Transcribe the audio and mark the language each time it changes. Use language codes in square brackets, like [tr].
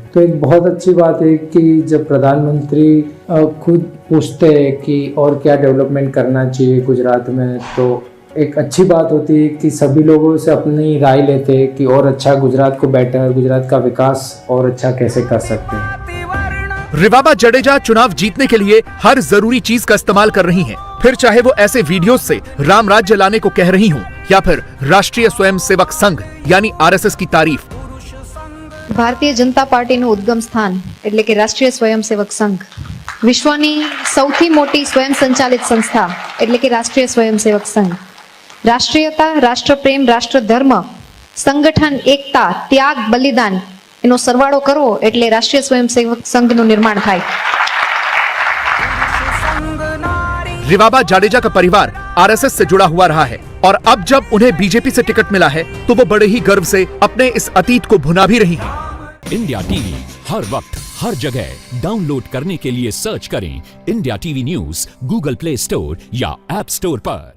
[hi] तो एक बहुत अच्छी बात है कि जब प्रधानमंत्री खुद पूछते हैं कि और क्या डेवलपमेंट करना चाहिए गुजरात में, तो एक अच्छी बात होती है कि सभी लोगों से अपनी राय लेते हैं कि और अच्छा गुजरात को बेटर, गुजरात का विकास और अच्छा कैसे कर सकते हैं। रिवाबा जडेजा चुनाव जीतने के लिए हर जरूरी चीज का इस्तेमाल कर रही हैं, फिर चाहे वो ऐसे वीडियोस से राम राज्य लाने को कह रही हूं या फिर राष्ट्रीय स्वयंसेवक संघ यानी RSS की तारीफ। [gu] ભારતીય જનતા પાર્ટીનું ઉદ્ગમ સ્થાન એટલે કે રાષ્ટ્રીય સ્વયંસેવક સંઘ, વિશ્વની સૌથી મોટી સ્વયં સંચાલિત સંસ્થા એટલે કે રાષ્ટ્રીય સ્વયંસેવક સંઘ, રાષ્ટ્રીયતા, રાષ્ટ્રપ્રેમ, રાષ્ટ્રધર્મ, સંગઠન, એકતા, ત્યાગ, બલિદાન એનો સરવાળો કરવો એટલે રાષ્ટ્રીય સ્વયંસેવક સંઘનું નિર્માણ થાય। [hi] रिवाबा जाडेजा का परिवार RSS से जुड़ा हुआ रहा है और अब जब उन्हें बीजेपी से टिकट मिला है तो वो बड़े ही गर्व से अपने इस अतीत को भुना भी रही हैं। इंडिया टीवी हर वक्त हर जगह डाउनलोड करने के लिए सर्च करें India TV news Google play store या ऐप स्टोर पर।